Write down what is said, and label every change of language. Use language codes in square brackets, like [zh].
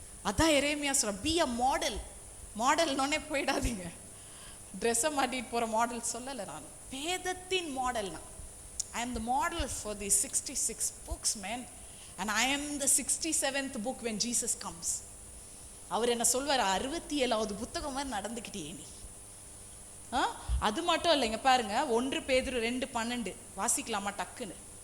[ta] அதான் எரேமியா சொல்ற, [en] be a மாடல்னே [ta] போயிடாதீங்க. ட்ரெஸ்ஸை மாட்டிட்டு போகிற மாடல் சொல்லலை நான். வேதத்தின் மாடல்னா [en] I am the model for the 66 books, man. And I am the 67th book when Jesus comes. [ta] அவர் என்ன சொல்வார், 67வது புத்தகம் மாதிரி நடந்துக்கிட்டே நீ. அது மட்டும் இல்லைங்க, பாருங்க 1 பேதுரு 2:12 வாசிக்கலாமா டக்குன்னு?